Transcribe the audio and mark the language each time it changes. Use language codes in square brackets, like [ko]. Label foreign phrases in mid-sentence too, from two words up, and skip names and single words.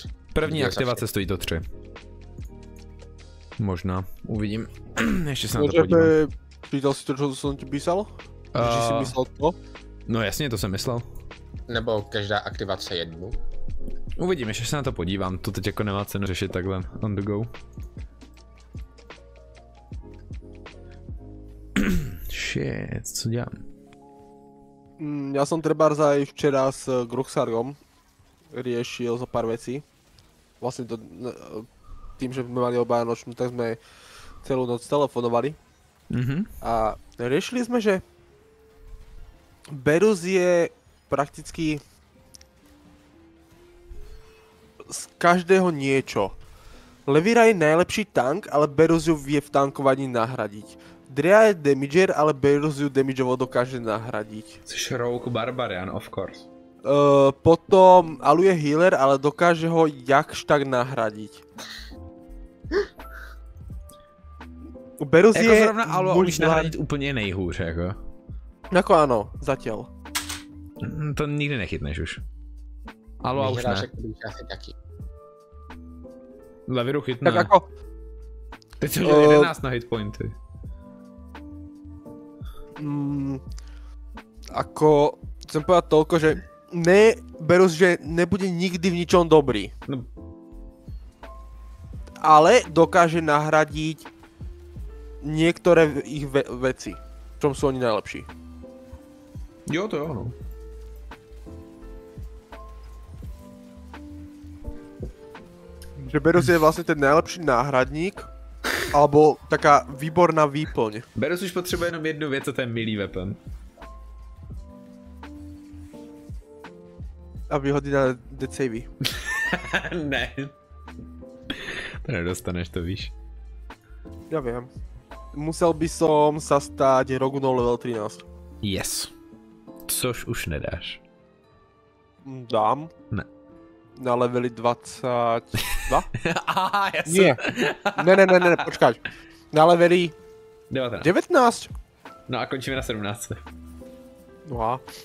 [cs] První aktivace stojí to 3. Možná, uvidím. Ještě se na to podívám. [sk] Pýtal si to, co jsem ti písal? [cs] Že jsi myslel to? No jasně, to jsem myslel. Nebo každá aktivace jednu. Uvidím, ještě se na to podívám, to teď jako nemá cenu řešit takhle [en] on the go. [cs] Shit, co dělám? [sk] Ja som trebárs aj včera s Gruxargom riešil zo pár vecí. Vlastne to, tým, že sme mali obaja nočnú, tak sme celú noc telefonovali. A riešili sme, že Berus je prakticky z každého niečo. Levira je najlepší tank, ale Berus ju vie v tankovaní nahradiť. Drea je damager, ale Berus ju damageovo dokáže nahradiť. [cs] Jsi Rogue Barbarian, of course. [sk] Potom Alu je healer, ale dokáže ho jakž tak nahradiť. [cs] Berus jako je... zrovna Alu umíš nahradit úplně nejhůř, jako. [sk] Jako ano, zatiaľ. [cs] To nikdy nechytneš už. Alu už ne. Taky. Leviru chytne. [sk] Tak ako... [cs] Teď jsi udělal 11 na hitpointy. [sk] Ako... Chcem povedať toľko, že... [cs] Ne, Berus, že nebude nikdy v ničom dobrý. No. [sk] Ale dokáže nahradiť niektoré ich veci, v čom sú oni najlepší. [cs] Jo, to jo, no. [sk] Že Berus je vlastne ten najlepší náhradník, alebo taká výborná výplň. [cs] Berus už potřebuje jenom jednu věc a to je milý weapon. A vyhodí na [en] death savey. [cs] Ne. To nedostaneš, to víš. [sk] Ja viem. Musel by som sa stať Rogunou level 13. [en] Yes. [cs] Což už nedáš. Dám. Ne. [sk] na leveli 22. [cs] Aha, já jsem... [sk] Nie. Ne, počkať. Na leveli 19. 19. [cs] No a končíme na 17. No a?